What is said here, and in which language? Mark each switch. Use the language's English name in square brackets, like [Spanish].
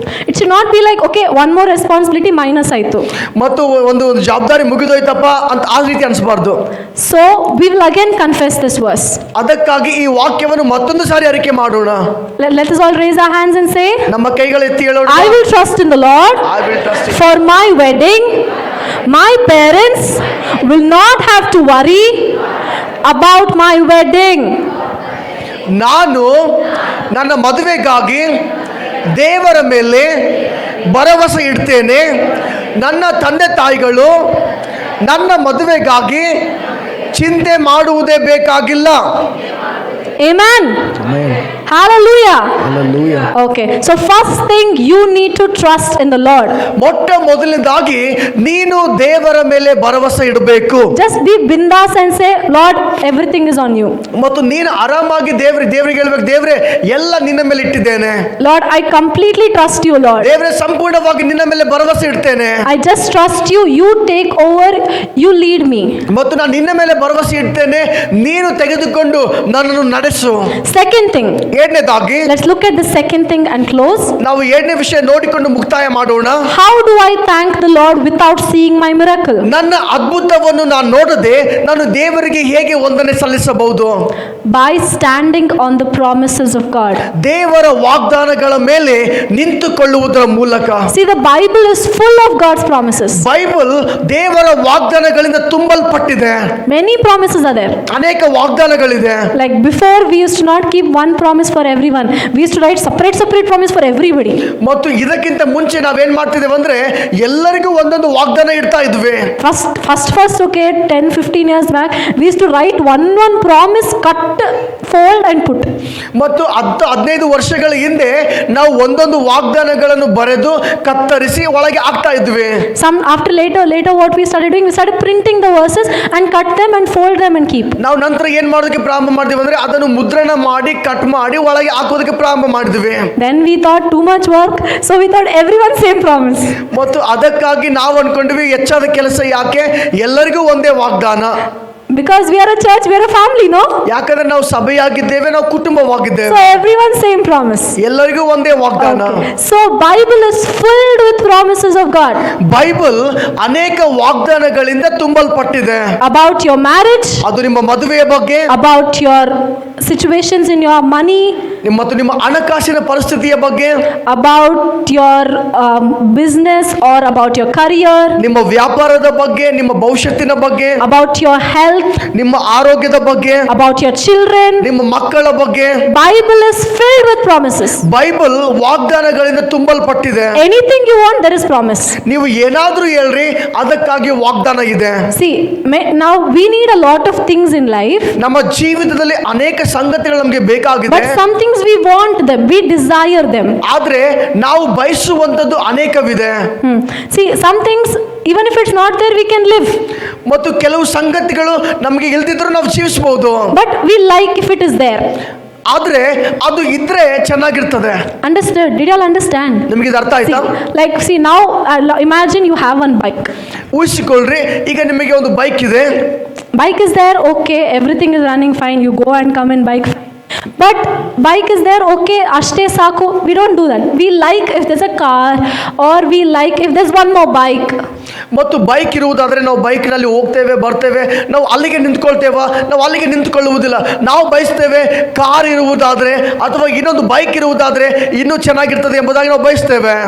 [English] It should not be like, okay, one more responsibility minus [Kannada] ಆಯ್ತು, ಮತ್ತು ಒಂದು ಜವಾಬ್ದಾರಿ ಮುಗಿದೋಯ್ತಪ್ಪ ಅಂತ ಆ ರೀತಿ ಅನಿಸಬಾರ್ದು. [English] So we will again confess this verse. [Kannada] ಅದಕ್ಕಾಗಿ ಈ ವಾಕ್ಯವನ್ನು ಮತ್ತೊಂದು ಸಾರಿ ಅರಿಕೆ ಮಾಡೋಣ. [English] Let us all raise our hands and say, [Kannada] ನಮ್ಮ ಕೈಗಳು ಎತ್ತಿ ಹೇಳೋಣ, [English] I will trust in the Lord. I will trust in For my wedding, my parents will not have to worry about my wedding. [Kannada] ನಾನು ನನ್ನ ಮದುವೆಗಾಗಿ ದೇವರ ಮೇಲೆ ಭರವಸೆ ಇಡ್ತೇನೆ. ನನ್ನ ತಂದೆ ತಾಯಿಗಳು ನನ್ನ ಮದುವೆಗಾಗಿ ಚಿಂತೆ ಮಾಡುವುದೇ ಬೇಕಾಗಿಲ್ಲ. [English] Amen. Amen. Hallelujah. Hallelujah. Okay. So first thing, you need to trust in the Lord. [Kannada] ಮೊಟ್ಟ ಮೊದಲನೇದಾಗಿ ನೀನು ದೇವರ ಮೇಲೆ ಭರವಸೆ ಇಡಬೇಕು. [English] Just be bindas and say, Lord, everything is on you. [Kannada] ಮತ್ತು ನೀನು ಆರಾಮಾಗಿ ದೇವರಿಗೆ ಹೇಳ್ಬೇಕು, ದೇವರೇ ಎಲ್ಲ ನಿನ್ನ ಮೇಲೆ ಇಟ್ಟಿದ್ದೇನೆ. [English] Lord, I completely trust you, Lord. [Kannada] ದೇವರೇ ಸಂಪೂರ್ಣವಾಗಿ ನಿನ್ನ ಮೇಲೆ ಭರವಸೆ ಇಡ್ತೇನೆ. [English] I just trust you. You take over. You lead me. [Kannada] ಮತ್ತು ನಾನು ನಿನ್ನ ಮೇಲೆ ಭರವಸೆ ಇಡ್ತೇನೆ, ನೀನು ತೆಗೆದುಕೊಂಡು ನನ್ನನ್ನು ನಡೆಸು. [English] Second thing. [Kannada] ಎರಡನೇದಾಗಿ, [English] let's look at the second thing and close. [Kannada] ನಾವು ಎರಡನೇ ವಿಷಯ ನೋಡಿಕೊಂಡು ಮುಕ್ತಾಯ ಮಾಡೋಣ. [English] How do I thank the Lord without seeing my miracle? [Kannada] ನನ್ನ ಅದ್ಭುತವನ್ನು ನಾನು ನೋಡದೆ ನಾನು ದೇವರಿಗೆ ಹೇಗೆ ವಂದನೆ ಸಲ್ಲಿಸಬಹುದು? [English] By standing on the promises of God. [Kannada] ದೇವರ ವಾಗ್ದಾನಗಳ ಮೇಲೆ ನಿಂತುಕೊಳ್ಳುವುದರ ಮೂಲಕ. [English] See, the Bible is full of God's promises. [Kannada] Bible ದೇವರ ವಾಗ್ದಾನಗಳಿಂದ ತುಂಬಲ್ಪಟ್ಟಿದೆ. [English] Many promises are there. [Kannada] ಅನೇಕ ವಾಗ್ದಾನಗಳಿದೆ. [English] Like before, we used to not keep one promise for everyone. We used to write separate promise for everybody. [Kannada] ಮತ್ತು ಇದಕ್ಕಿಂತ ಮುಂಚೆ ನಾವೇನ್ ಮಾಡ್ತಿದ್ದೇವೆ ಅಂದ್ರೆ ಎಲ್ಲರಿಗೂ ಒಂದೊಂದು ವಾಗ್ದಾನ ಇಡ್ತಾ ಇದ್ವಿ. [English] First, okay, 10-15 years back, we used to write one promise, cut, fold and put. [Kannada] ಮತ್ತು 15 ವರ್ಷಗಳ ಹಿಂದೆ ನಾವು ಒಂದೊಂದು ವಾಗ್ದಾನಗಳನ್ನು ಬರೆದು ಕತ್ತರಿಸಿ ಒಳಗೆ ಹಾಕ್ತಾ ಇದ್ವಿ. [English] Later what we started doing, we started printing the verses and cut them and fold them and keep. [Kannada] ನಾವು ನಂತರ ಏನ್ ಮಾಡೋದಕ್ಕೆ ಪ್ರಾರಂಭ ಮಾಡಿದ್ವಿ ಅಂದ್ರೆ ಅದನ್ನು ಮುದ್ರಣ ಮಾಡಿ ಕಟ್ ಮಾಡಿ ಒಳಗೆ ಹಾಕೋದಕ್ಕೆ ಪ್ರಾರಂಭ ಮಾಡಿದ್ವಿ. [English] Then we thought too much work, so we thought everyone same promise. [Kannada] ಮತ್ತು ಅದಕ್ಕಾಗಿ ನಾವು ಅನ್ಕೊಂಡ್ವಿ ಹೆಚ್ಚಾದ ಕೆಲಸ ಯಾಕೆ, ಎಲ್ಲರಿಗೂ ಒಂದೇ ವಾಗ್ದಾನ. [English] Because we are a church, we are a family, no? [Kannada] ಯಾಕಂದ್ರೆ ನಾವು ಸಭೆಯಾಗಿದ್ದೇವೆ, ನಾವು ಕುಟುಂಬವಾಗಿದ್ದೇವೆ. [English] So everyone same promise. [Kannada] ಎಲ್ಲರಿಗೂ ಒಂದೇ ವಾಗ್ದಾನ. [English] Okay. So Bible is filled with promises of God. [Kannada] Bible ಅನೇಕ ವಾಗ್ದಾನಗಳಿಂದ ತುಂಬಲ್ಪಟ್ಟಿದೆ. [English] About your marriage, [Kannada] ಅದು ನಿಮ್ಮ ಮದುವೆಯ ಬಗ್ಗೆ, [English] about your situations in your money, [Kannada] ಮತ್ತು ನಿಮ್ಮ ಹಣಕಾಸಿನ ಪರಿಸ್ಥಿತಿಯ ಬಗ್ಗೆ, [English] about your business or about your career, [Kannada] ನಿಮ್ಮ ವ್ಯಾಪಾರದ ಬಗ್ಗೆ, ನಿಮ್ಮ ಭವಿಷ್ಯತ್ತಿನ ಬಗ್ಗೆ, [English] about your health, [Kannada] ನಿಮ್ಮ ಆರೋಗ್ಯದ ಬಗ್ಗೆ, [English] about your children. [Kannada] ನಿಮ್ಮ ಮಕ್ಕಳ ಬಗ್ಗೆ. [English] Bible is filled with promises. [Kannada] Bible ವಾಗ್ದಾನಗಳಿಂದ ತುಂಬಲ್ಪಟ್ಟಿದೆ. [English] Anything you want, there is promise. [Kannada] ನೀವು ಏನಾದ್ರೂ ಹೇಳ್ರಿ, ಅದಕ್ಕಾಗಿ ವಾಗ್ದಾನ ಇದೆ. [English] See, now we need a lot of things in life. [Kannada] ನಮ್ಮ ಜೀವಿತದಲ್ಲಿ ಅನೇಕ ಸಂಗತಿಗಳು ನಮಗೆ ಬೇಕಾಗಿದೆ. [English] But some things we want them, we desire them. [Kannada] ಆದ್ರೆ ನಾವು ಬಯಸುವಂತದ್ದು ಅನೇಕವಿದೆ. [English] See, some things, even if it's not there, we can live. [Kannada] ಮತ್ತು ಕೆಲವು ಸಂಗತಿಗಳು ನಮಗೆ ಇಲ್ದಿದ್ರು ನಾವು ಜೀವಿಸಬಹುದು. [English] But we like if it is there. [Kannada] ಆದ್ರೆ ಅದು ಇದ್ರೆ ಚೆನ್ನಾಗಿರ್ತದೆ. [English] Understood? Did you all understand? [Kannada] ನಿಮಗೆ ಇದು ಅರ್ಥ ಆಯ್ತಾ? [English] See now, imagine you have one bike. [Kannada] ಊಹಿಸಿಕೊಳ್ಳ್ರಿ, ಈಗ ನಿಮಗೆ ಒಂದು ಬೈಕ್ ಇದೆ. [English] Bike is there, okay, everything is running fine. You go and come in bike. But bike is there, okay, [Kannada] ashte saku. [English] We don't do that. We like if there's a car, or we like if there's one more bike. [Kannada] ಮತ್ತು bike ಇರುವುದಾದರೆ ನಾವು ಬೈಕ್ನಲ್ಲಿ ಹೋಗ್ತೇವೆ ಬರ್ತೇವೆ, ನಾವು ಅಲ್ಲಿಗೆ ನಿಂತ್ಕೊಳ್ತೇವ, ನಾವು ಅಲ್ಲಿಗೆ ನಿಂತ್ಕೊಳ್ಳುವುದಿಲ್ಲ. ನಾವು ಬಯಸ್ತೇವೆ ಕಾರ್ ಇರುವುದಾದ್ರೆ ಅಥವಾ ಇನ್ನೊಂದು ಬೈಕ್ ಇರುವುದಾದ್ರೆ ಇನ್ನೂ ಚೆನ್ನಾಗಿರ್ತದೆ ಎಂಬುದಾಗಿ ನಾವು ಬಯಸ್ತೇವೆ.